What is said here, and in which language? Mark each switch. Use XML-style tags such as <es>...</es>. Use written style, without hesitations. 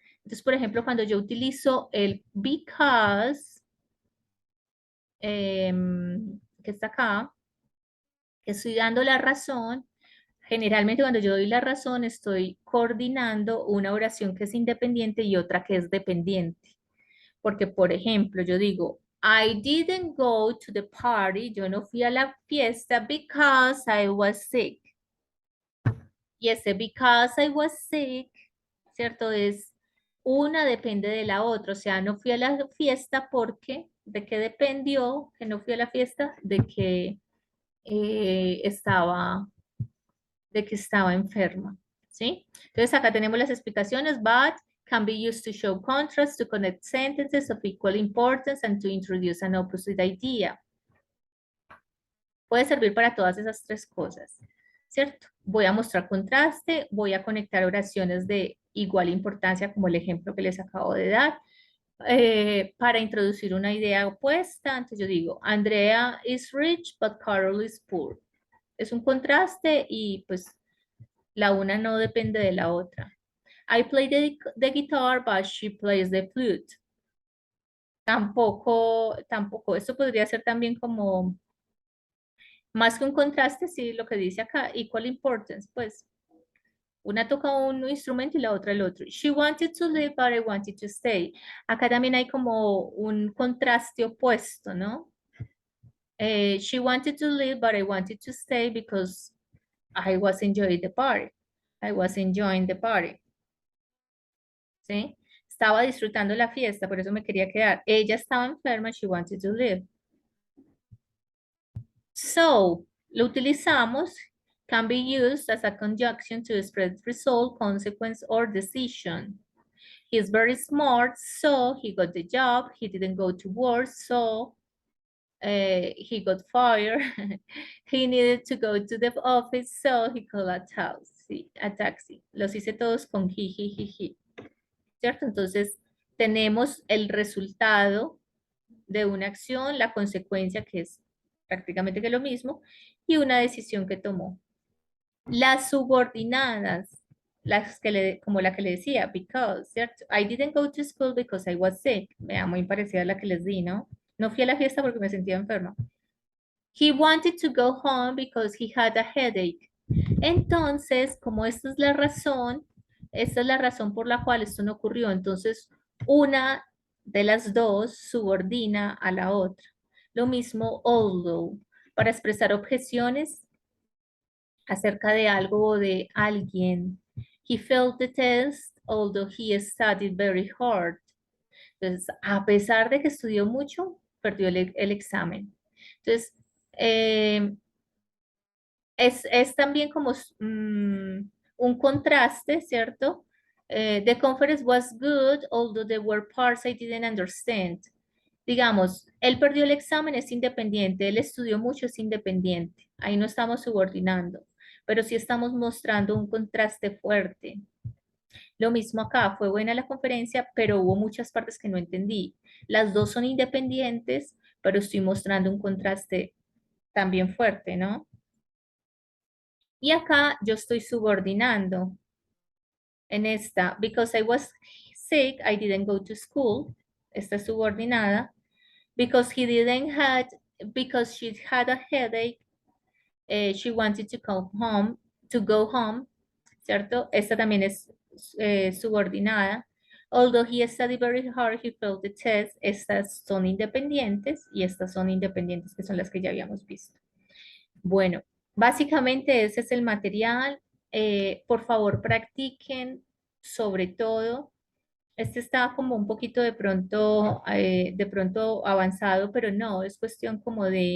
<es>Entonces, por ejemplo, cuando yo utilizo el because, que está acá, que estoy dando la razón, generalmente cuando yo doy la razón estoy coordinando una oración que es independiente y otra que es dependiente. Porque, por ejemplo, yo digo,</es> <en>I didn't go to the party,</en> <es>yo no fui a la fiesta</es> <en>because I was sick.</en> <es>Y ese</es> <en>because I was sick,</en> <es>¿cierto? Es una depende de la otra, o sea, no fui a la fiesta porque, ¿de qué dependió que no fui a la fiesta? Eh, estaba, de que estaba enferma, ¿sí? Entonces acá tenemos las explicaciones,</es> <en>but can be used to show contrast, to connect sentences of equal importance, and to introduce an opposite idea.</en> <es>Puede servir para todas esas tres cosas, ¿cierto? Voy a mostrar contraste, voy a conectar oraciones de igual importancia como el ejemplo que les acabo de dar, para introducir una idea opuesta. Entonces yo digo,</es> <en>Andrea is rich, but Carol is poor.</en> <es>Es un contraste y pues la una no depende de la otra.</es> <en>I play the guitar, but she plays the flute.</en> <es>Tampoco. Esto podría ser también como, más que un contraste, sí, lo que dice acá,</es> <en>equal importance,</en> <es>pues. Una toca un instrumento y la otra el otro.</es> <en>She wanted to leave, but I wanted to stay.</en> <es>Acá también hay como un contraste opuesto, ¿no?</es> <en>She wanted to leave, but I wanted to stay because I was enjoying the party. I was enjoying the party.</en> <es>¿Sí? Estaba disfrutando la fiesta, por eso me quería quedar. Ella estaba enferma,</es> <en>she wanted to leave. So,</en> <es>lo utilizamos,</es> <en>can be used as a conjunction to express result, consequence, or decision. He's very smart, so he got the job. He didn't go to work, so he got fired. He needed to go to the office, so he called a taxi.</en> <es>Los hice todos con he. ¿Cierto? Entonces, tenemos el resultado de una acción, la consecuencia que es prácticamente que lo mismo, y una decisión que tomó. Las subordinadas, como la que le decía, because, ¿cierto?</es> <en>I didn't go to school because I was sick.</en> <es>Vea, muy parecida a la que les di, ¿no? No fui a la fiesta porque me sentía enferma.</es> <en>He wanted to go home because he had a headache.</en> <es>Entonces, como esta es la razón por la cual esto no ocurrió. Entonces, una de las dos subordina a la otra. Lo mismo, although, para expresar objeciones acerca de algo o de alguien.</es> <en>He failed the test, although he studied very hard.</en> <es>Entonces, a pesar de que estudió mucho, perdió el examen. Entonces, eh, es también como un contraste, ¿cierto?</es> <en>The conference was good, although there were parts I didn't understand.</en> <es>Digamos, él perdió el examen, es independiente, él estudió mucho, es independiente. Ahí no estamos subordinando, pero sí estamos mostrando un contraste fuerte. Lo mismo acá, fue buena la conferencia, pero hubo muchas partes que no entendí. Las dos son independientes, pero estoy mostrando un contraste también fuerte, ¿no? Y acá yo estoy subordinando en esta,</es> <en>because I was sick, I didn't go to school.</en> <es>Esta es subordinada.</es> <en>Because because she had a headache, she wanted to go home,</en> <es>¿cierto? Esta también es subordinada.</es> <en>Although he studied very hard, he failed the test.</en> <es>Estas son independientes y estas son independientes, que son las que ya habíamos visto. Bueno, básicamente ese es el material. Por favor, practiquen sobre todo. Este está como un poquito de pronto avanzado, pero no, es cuestión como</es>